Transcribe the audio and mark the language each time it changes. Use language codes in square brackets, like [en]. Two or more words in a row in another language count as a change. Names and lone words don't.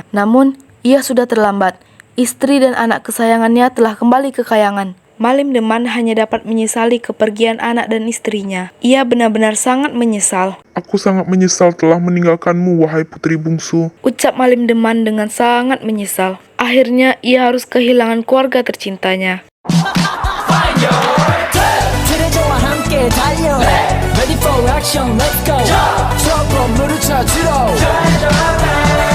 [id] Namun ia sudah terlambat. Istri dan anak kesayangannya telah kembali ke kayangan. Malim Deman hanya dapat menyesali kepergian anak dan istrinya. Ia benar-benar sangat menyesal. Aku sangat menyesal telah meninggalkanmu, wahai putri bungsu. Ucap Malim Deman dengan sangat menyesal. Akhirnya ia harus kehilangan keluarga tercintanya. [ko] 트레저와 함께 달려 [en] Ready for action, let's go. [ko] 저 건물을 찾으러